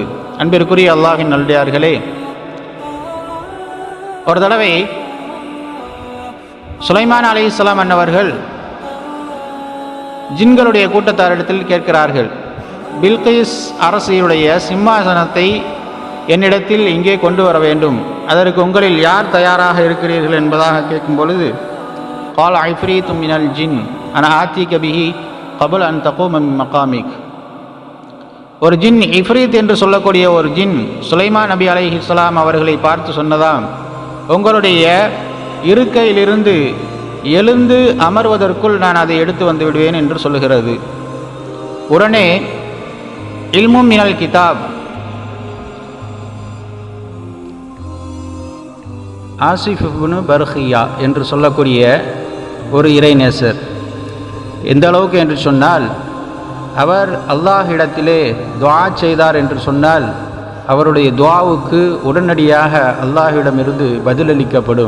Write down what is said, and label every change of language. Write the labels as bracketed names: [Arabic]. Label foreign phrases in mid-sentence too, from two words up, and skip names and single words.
[Tamil] அன்பிற்குரிய அல்லாஹ்வின் நல்லடியார்களே, ஒரு தடவை சுலைமான் அலைஹிஸ்ஸலாம் அன்னவர்கள் ஜின்களுடைய கூட்டத்தாரிடத்தில் கேட்கிறார்கள், பில்கீஸ் அரசியுடைய சிம்மாசனத்தை என்னிடத்தில் இங்கே கொண்டு வர வேண்டும், அதற்கு உங்களில் யார் தயாராக இருக்கிறீர்கள் என்பதாக கேட்கும் பொழுது, [Arabic] قال عفريت من الجن انا آتيك به قبل ان تقوم من مقامك. [Tamil] ஒரு ஜின், இஃப்ரீத் என்று சொல்லக்கூடிய ஒரு ஜின் சுலைமான் நபி அலைஹிஸ்ஸலாம் அவர்களை பார்த்து சொன்னதாம், உங்களுடைய இருக்கையிலிருந்து எழுந்து அமர்வதற்குள் நான் அதை எடுத்து வந்து விடுவேன் என்று சொல்லுகிறது. உடனே [Arabic] علم من الكتاب, [Tamil] ஆசிஃப் இப்னு பர்கியா என்று சொல்லக்கூடிய ஒரு இறைநேசர், எந்த அளவுக்கு என்று சொன்னால், அவர் அல்லாஹ்விடத்திலே துஆ செய்தார் என்று சொன்னால் அவருடைய துஆவுக்கு உடனடியாக அல்லாஹ்விடமிருந்து பதிலளிக்கப்படும்.